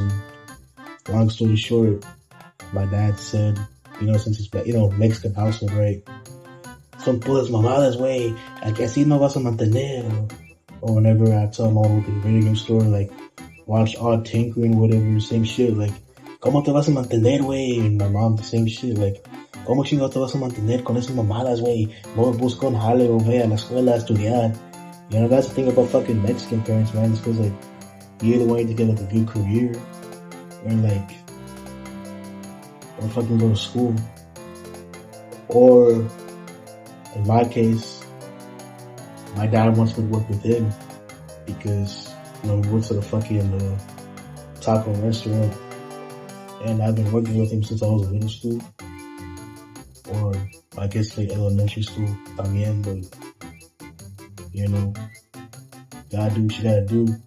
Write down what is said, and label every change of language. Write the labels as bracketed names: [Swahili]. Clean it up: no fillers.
[English] And long story short, my dad said, since it's, Mexican household, right? [Spanish] Son puras mamadas, güey. Que así no vas a mantener. [English] Or whenever I tell my mom to the video game store, watch all tinkering, whatever, same shit. [Spanish] ¿Cómo te vas a mantener, güey? [English] And my mom, the same shit. [Spanish] ¿Cómo chingados te vas a mantener con esas mamadas, güey? No busca un jale o ve a la escuela a estudiar. [English] That's the thing about fucking Mexican parents, man. It's because, you either want to get, a good career, or fucking go to school. Or, in my case, my dad wants me to work with him because, we worked at a fucking taco restaurant, and I've been working with him since I was in middle school, or I guess elementary school también, but, gotta do what you gotta do,